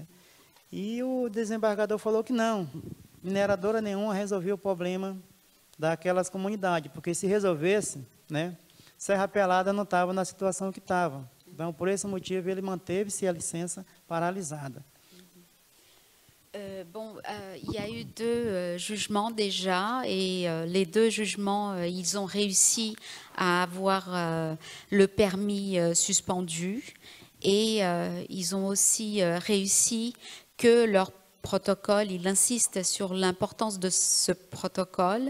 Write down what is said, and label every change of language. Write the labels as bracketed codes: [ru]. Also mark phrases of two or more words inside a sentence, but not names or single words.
[pt] E o desembargador falou que não, mineradora nenhuma resolvia o problema daquelas comunidades, porque se resolvesse, né, Serra Pelada não estava na situação que estava. Então, por esse motivo, ele manteve-se a licença paralisada. [fr] Il y a eu 2 jugements déjà et les 2 jugements, ils ont réussi à avoir le permis suspendu et ils ont aussi réussi que leur protocole, il insiste sur l'importance de ce protocole.